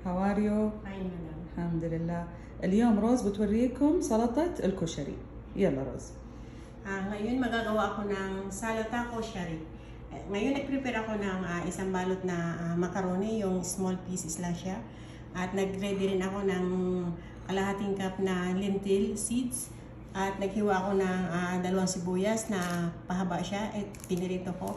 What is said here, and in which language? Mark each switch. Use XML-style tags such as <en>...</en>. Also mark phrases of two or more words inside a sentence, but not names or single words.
<en>are you? Fine, madam.</en> <ar>الحمد لله. اليوم روز بتوريكم سلطة الكشري. يلا روز.</ar> <tl>Ngayon magagawa ako ng salata koshari. Ngayon nag-prepare ako ng isang balot na macaroni, yung</tl> <en>small pieces</en> <tl>lang siya. At nag-ready rin ako ng kalahating cup na</tl> <en>lentil seeds.</en> <tl>At naghiwa ako ng dalawang sibuyas na pahaba siya at pinirito ko.</tl>